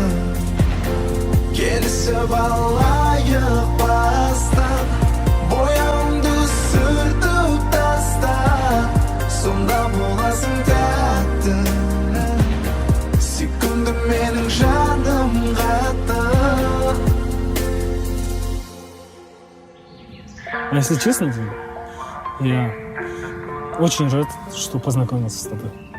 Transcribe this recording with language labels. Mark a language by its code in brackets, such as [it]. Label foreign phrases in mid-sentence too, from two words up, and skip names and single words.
[kk] Келісіп алайық бастан, бояуымды сүртіп тастан, сонда боласың тәтті, сүйкімді менің жаным қатты. [ru] Если честно, я очень рад, что познакомился с тобой.